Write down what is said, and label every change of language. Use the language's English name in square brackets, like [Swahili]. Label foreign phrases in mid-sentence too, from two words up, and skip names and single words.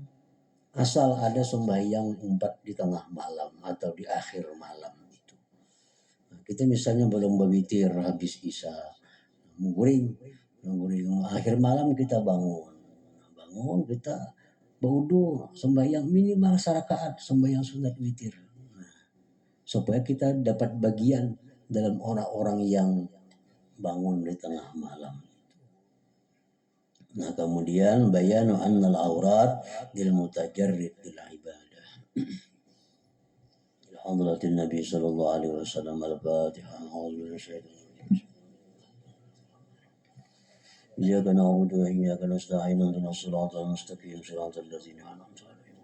[Indonesian] Asal ada sembahyang 4 di tengah malam atau di akhir malam itu. Nah, kita misalnya belum berwitir habis isya, nguring akhir malam kita bangun kita berwudu sembahyang minimal sarakaat sembahyang sunat witir. Nah, supaya kita dapat bagian dalam orang-orang yang bangun di tengah malam. Nah, kemudian [Arabic] بيان أن الأوراد للمتجرد بالعبادة. حضرة النبي صلى الله عليه وسلم الفاتحة. أعوذ بالله إياك نعبد وإياك نستعين اهدنا الصراط المستقيم صراط الذين أنعمت عليهم.